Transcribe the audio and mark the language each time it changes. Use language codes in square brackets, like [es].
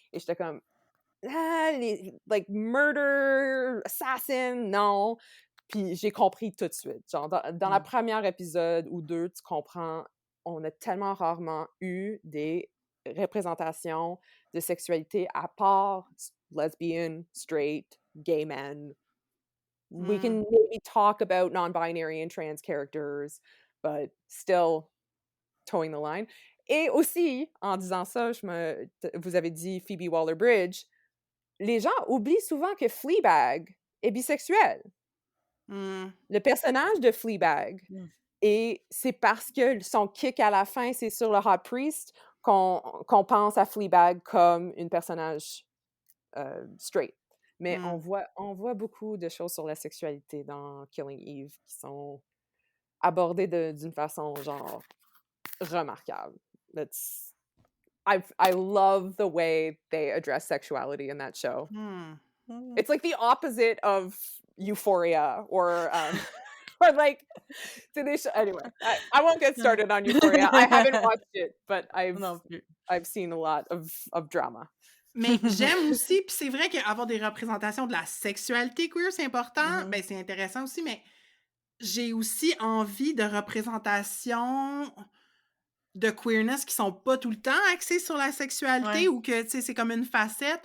[fr] Et j'étais comme [en] like murder, [fr] assassin, non. Puis j'ai compris tout de suite. Genre, dans la première épisode ou 2, tu comprends, on a tellement rarement eu des représentations de sexualité à part [en] lesbian, straight, gay men. We can maybe talk about non-binary and trans characters, but still towing the line. [fr] Et aussi, en disant ça, vous avez dit Phoebe Waller-Bridge, les gens oublient souvent que Fleabag est bisexuel. Le personnage de Fleabag. Et c'est parce que son kick à la fin, c'est sur le Hot Priest qu'on pense à Fleabag comme une personnage straight. Mais on voit beaucoup de choses sur la sexualité dans Killing Eve qui sont abordées d'une façon genre remarquable. [en] I love the way they address sexuality in that show. It's like the opposite of Euphoria or like anyway. I won't get started on Euphoria. I haven't watched it, but I've seen a lot of drama. [fr] Mais j'aime aussi, puis c'est vrai qu'avoir des représentations de la sexualité queer, c'est important, ben c'est intéressant aussi, mais j'ai aussi envie de représentations de queerness qui sont pas tout le temps axées sur la sexualité ou que, tu sais, c'est comme une facette.